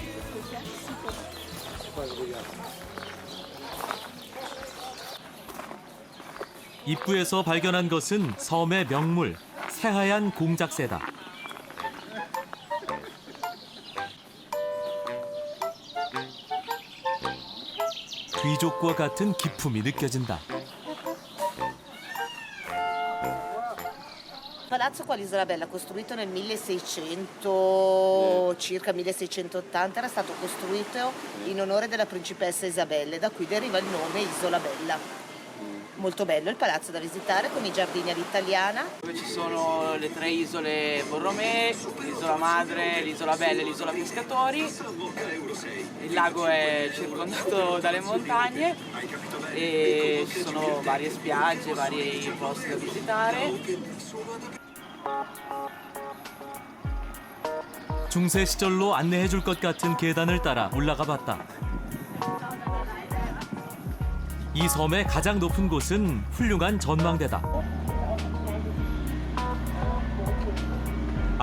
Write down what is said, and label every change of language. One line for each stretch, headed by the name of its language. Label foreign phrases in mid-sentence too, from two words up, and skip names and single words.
Korean: 입구에서 발견한 것은 섬의 명물, 새하얀 공작새다. 귀족과 같은 기품이 느껴진다.
Italian: Palazzo qua all'Isola Bella, costruito nel 1600, circa 1680, era stato costruito in onore della principessa Isabella e da qui deriva il nome Isola Bella. Molto bello il palazzo da visitare con i giardini all'italiana. Dove ci sono le tre isole Borromée, l'isola madre, l'isola Bella e l'isola Pescatori. Il lago è circondato dalle montagne e ci sono varie spiagge, vari posti da visitare.
Korean: 중세 시절로 안내해 줄 것 같은 계단을 따라 올라가 봤다. 이 섬의 가장 높은 곳은 훌륭한 전망대다.